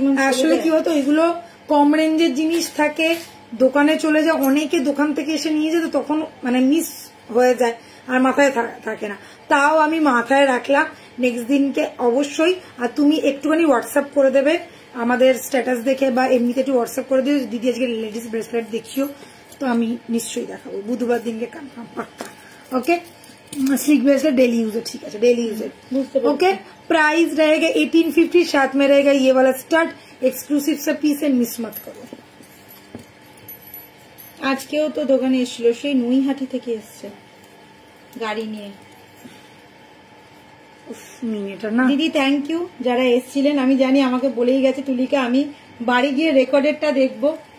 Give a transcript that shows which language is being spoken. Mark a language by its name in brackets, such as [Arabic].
[Bangla] আসলে কি হতো, এগুলো কম রেঞ্জের জিনিস থাকে, দোকানে চলে যায়, অনেকে দোকান থেকে এসে নিয়ে যেত, তখন মানে মিস হয়ে যায় আর মাথায় থাকে না। তাও আমি মাথায় রাখলাম নেক্সট দিনকে অবশ্যই। আর তুমি একটুখানি হোয়াটসঅ্যাপ করে দেবে আমাদের স্ট্যাটাস দেখে, বা এমনিতে একটু হোয়াটসঅ্যাপ করে দিও দিদি আজকে লেডিস ব্রেসলেট দেখিও, তো আমি নিশ্চয়ই দেখাবো বুধবার দিনকে কনফার্ম পাক্কা। [Hindi] ওকে स्लिक ब्रेसलेट डेली यूज है, ठीक है डेली यूज है। ओके प्राइस रहेगा 1850, साथ में रहेगा ये वाला स्टड, एक्सक्लूसिव सा पीस है, मिस मत करो। [Bangla] আজকেও তো দোকানে এসেছিল, সেই নুইহাটি থেকে এসছে গাড়ি নিয়ে। মিনিটা না দিদি থ্যাংক ইউ যারা এসছিলেন। আমি জানি আমাকে বলেই গেছে তুলিকা, আমি বাড়ি গিয়ে রেকর্ডেডটা দেখবো।